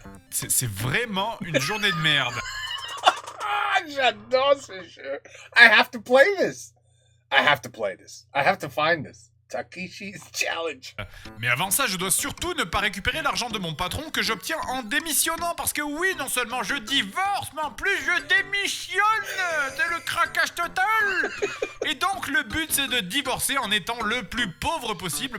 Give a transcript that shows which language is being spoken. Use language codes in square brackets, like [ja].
[fr] C'est vraiment une journée de merde. J'adore ce jeu. [en] I have to play this. I have to play this. I have to find this. Takeshi's Challenge. [fr] Mais avant ça, je dois surtout ne pas récupérer l'argent de mon patron que j'obtiens en démissionnant. Parce que oui, non seulement je divorce, mais en plus je démissionne. C'est le craquage total. Et donc le but c'est de divorcer en étant le plus pauvre possible.